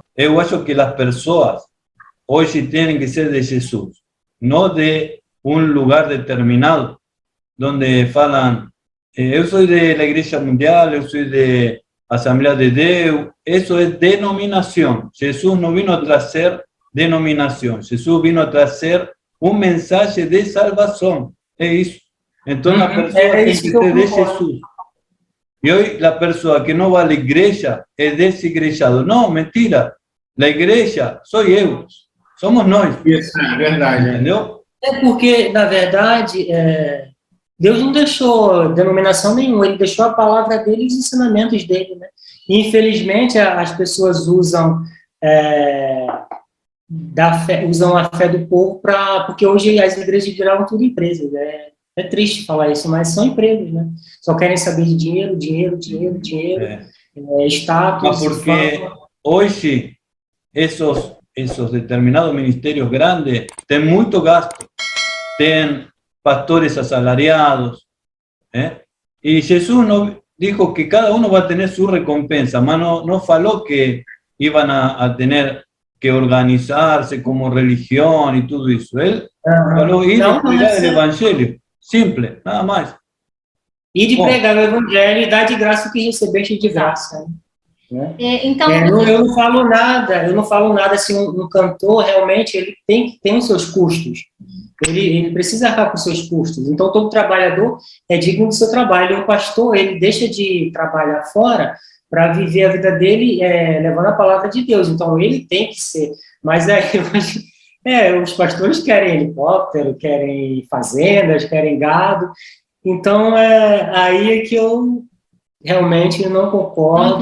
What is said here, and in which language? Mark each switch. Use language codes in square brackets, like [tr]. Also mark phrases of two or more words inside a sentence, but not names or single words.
[pt] Eu acho que as pessoas hoje têm que ser de Jesus, não de um lugar determinado, onde falam, eu sou da Igreja Mundial, eu sou da Assembleia de Deus. Isso é denominação. Jesus não vino a trazer denominação. Jesus vino a trazer mensagem de salvação. É isso. Então, a pessoa tem que ser de Jesus. [es] Y hoy la persona que no va a la iglesia es desigrejado. No, mentira. La igreja soy eu. [pt] Somos nós. Isso, é verdade. Entendeu? É porque, na verdade, Deus não deixou denominação nenhuma, ele deixou a palavra dele e os ensinamentos dele, né? E, infelizmente, as pessoas usam usam a fé do povo porque hoje as igrejas viraram tudo empresas. É triste falar isso, mas são empregos, né? Só querem saber de dinheiro, status. [es] Mas porque hoje esos determinados ministerios grandes tienen mucho gasto, tienen pastores asalariados, y Jesús no dijo que cada uno va a tener su recompensa, [pt] mas no faló [es] que iban a tener que organizarse como religión y todo eso. Él falou ir a pregar el evangelio, simple, nada más. [pt] E de pregar o evangelho e dar de graça o que recebeste de graça, né? Então, eu não falo nada assim, um cantor realmente ele tem os seus custos, ele precisa arcar com os seus custos, então todo trabalhador é digno do seu trabalho, e o pastor, ele deixa de trabalhar fora para viver a vida dele levando a palavra de Deus, então ele tem que ser, mas os pastores querem helicóptero, querem fazendas, querem gado, então aí é que eu realmente não concordo.